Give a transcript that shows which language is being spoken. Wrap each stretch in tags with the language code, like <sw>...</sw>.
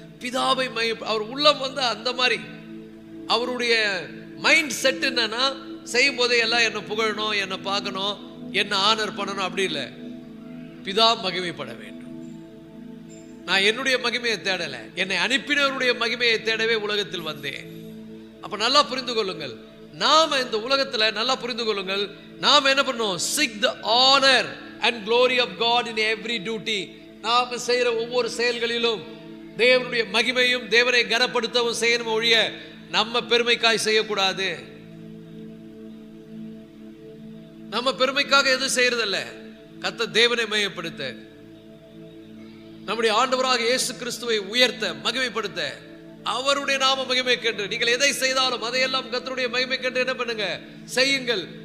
<ta>பிதாவை அவர் உள்ளம் வந்து அந்த மாதிரி அவருடைய மைண்ட் செட் என்னன்னா, செய்யும் போதே எல்லாம் என்ன புகழணும், என்ன பார்க்கணும், என்ன ஆனர் பண்ணணும் அப்படி இல்லை. பிதா மகிமைப்பட வேண்டும். நான் என்னுடைய மகிமையை தேடலை, என்னை அனுப்பினவருடைய மகிமையை தேடவே உலகத்தில் வந்தேன். அப்ப நல்லா புரிந்து கொள்ளுங்கள், நாம இந்த உலகத்துல நல்லா புரிந்து கொள்ளுங்கள், நாம என்ன பண்ணோம்?</ta> <en>seek the honor and glory of God in every duty.</en> <ta>நாம செய்யற ஒவ்வொரு செயல்களிலும் தேவனுடைய மகிமையும் தேவனை கனப்படுத்தவும் செய்யணும் ஒழிய நம்ம பெருமைக்காய் செய்யக்கூடாது. நம்ம பெருமைக்காக எதுவும் செய்யறதில்ல, கர்த்தர் தேவனை மகிமைப்படுத்த, நம்முடைய ஆண்டவராக இயேசு கிறிஸ்துவை உயர்த்த, மகிமைப்படுத்த, அவருடைய நாம மகிமை கண்டு நீங்கள் எதை செய்தாலும் அதையெல்லாம் கர்த்தருடைய மகிமை கண்டு என்ன பண்ணுங்க? செய்யுங்கள்.</ta>